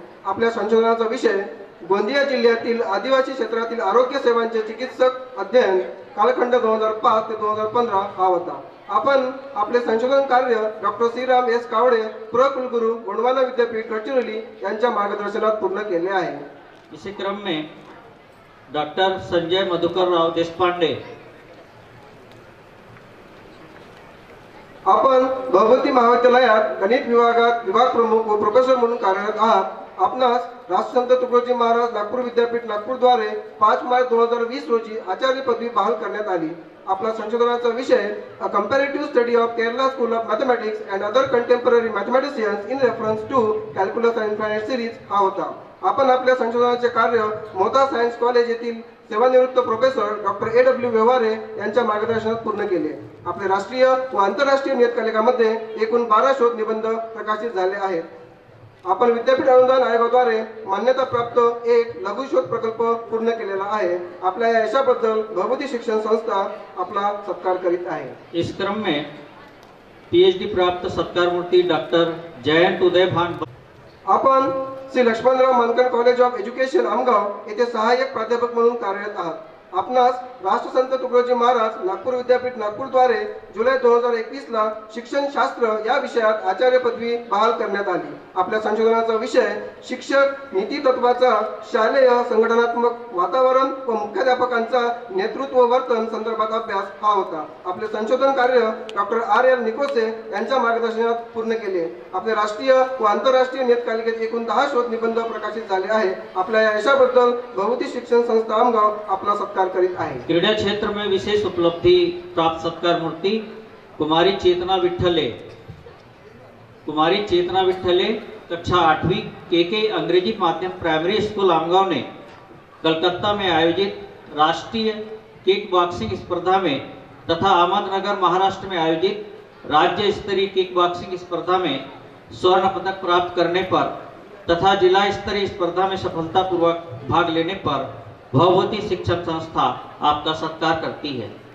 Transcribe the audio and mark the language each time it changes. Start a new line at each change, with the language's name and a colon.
Marathi: आपल्या संशोधनाचा विषय गोंदिया जिल्ह्यातील आदिवासी क्षेत्रातील आरोग्य सेवांचे चिकित्सक अध्ययन कालखंड 2005 ते 2015 हा होता। आपण आपले संशोधन कार्य डॉक्टर श्रीराम एस कावडे, कुलगुरू गोंडवाना विद्यापीठ गडचिरोली यांच्या मार्गदर्शनात पूर्ण केले आहे।
Hindi: इसी क्रम में डॉक्टर संजय मधुकर राव देशपांडे
Marathi: आपण भगवती महाविद्यालयात गणित विभागात विभाग प्रमुख व प्रोफेसर म्हणून कार्यरत आहात। आपणास राष्ट्रसंत तुकडोजी महाराज नागपूर विद्यापीठ नागपूरद्वारे 5 मार्च 2020 रोजी आचार्य पदवी बहाल करण्यात आली। आपला संशोधनाचा विषय
English: a comparative study of Kerala school of mathematics and other contemporary mathematicians in reference to calculus and infinite series
Marathi: हा होता। आपण आपल्या संशोधनाचे कार्य मोता सायन्स कॉलेज येथील सेवानिवृत्त प्रोफेसर डॉक्टर AW व्यवहारे यांच्या मार्गदर्शनात पूर्ण केले। आपले राष्ट्रीय व आंतरराष्ट्रीय नियतकालिकामध्ये एकूण 12 शोध निबंध प्रकाशित झाले आहेत। आपण विद्यापीठ अनुदान आयोगाद्वारे मान्यता प्राप्त एक लघु शोध प्रकल्प पूर्ण केलेला आहे। आपल्या या यशाबद्दल भगवती शिक्षण संस्था आपला सत्कार करीत आहे।
Hindi: इस क्रम में PhD प्राप्त सत्कार मूर्ति डॉक्टर जयंत उदय भान
Marathi: आपण श्री लक्ष्मणराव मानकर कॉलेज ऑफ एज्युकेशन आमगाव येथे सहाय्यक प्राध्यापक म्हणून कार्यरत आहात। आपणास राष्ट्रसंत तुकडोजी महाराज नागपूर विद्यापीठ नागपूरद्वारे जुलै 2021 ला शिक्षण शास्त्र या विषयात आचार्य पदवी बहाल करण्यात आली। आपल्या संशोधनाचा विषय शिक्षक नीती तत्वाचा शालेय संघटनात्मक वातावरण व मुख्याध्यापकांचा नेतृत्व वर्तन संदर्भात अभ्यास हा होता। आपले संशोधन कार्य डॉक्टर RL निकोसे यांच्या मार्गदर्शनात पूर्ण केले। आपले राष्ट्रीय व आंतरराष्ट्रीय नियतकालिकेत एकूण 10 शोध निबंध प्रकाशित झाले आहे। आपल्या या यशाबद्दल भगवती शिक्षण संस्था आमगाव आपला सत्कार करीत आहे।
Hindi: क्रीडा क्षेत्र में विशेष उपलब्धि प्राप्त सत्कार मूर्ति कुमारी चेतना विठ्ठले कक्षा 8वीं KK अंग्रेजी माध्यम प्राइमरी स्कूल आमगांव ने कलकत्ता में आयोजित राष्ट्रीय किक बॉक्सिंग स्पर्धा में तथा अहमदनगर महाराष्ट्र में आयोजित राज्य स्तरीय किक बॉक्सिंग स्पर्धा में स्वर्ण पदक प्राप्त करने पर तथा जिला स्तरीय स्पर्धा में सफलतापूर्वक भाग लेने पर भगवती शिक्षण संस्था आपका सत्कार करती है।